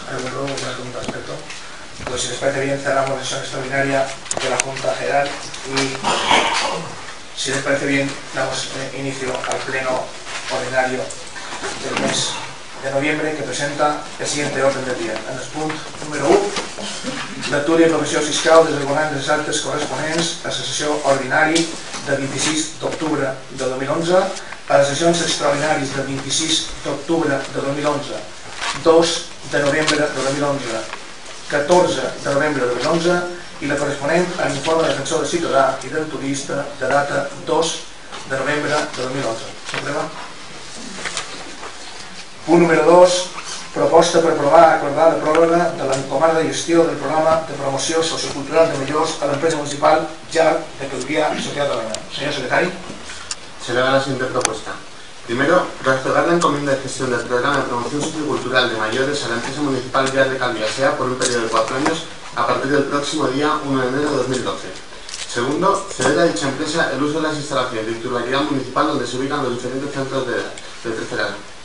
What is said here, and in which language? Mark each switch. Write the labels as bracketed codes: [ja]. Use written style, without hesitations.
[es] ¿Alguna pregunta al respecto? Pues si les parece bien, cerramos la sesión extraordinaria de la Junta General y si les parece bien, damos inicio al pleno ordinario del mes de noviembre que presenta el siguiente orden del dia. [ca] En el punt número 1, lectura i aprovació fiscal dels abonaments dels actes corresponents a la sessió ordinari del 26 d'octubre de 2011, a les sessions extraordinàries del 26 d'octubre de 2011, 2 de novembre de 2011, 14 de novembre de 2011 i la corresponent a l'informe de defensor del ciutadà i del turista de data 2 de novembre de 2011. S'aprova? Punt número 2, proposta per aprovar acordar la pròrroga de l'encomanda de gestió del programa de promoció sociocultural de millors a l'empresa municipal Llar de Calvià i Societat Alemana. [es] Señor secretario. Se le da la siguiente propuesta. Primero, restaurar la encomienda de gestión del programa de promoción sociocultural de mayores a la empresa municipal Llar de Calvià S.A. por un periodo de 4 años a partir del próximo día 1 de enero de 2012. Segundo, ceder a dicha empresa el uso de las instalaciones de titularidad municipal donde se ubican los diferentes centros de tercer edad.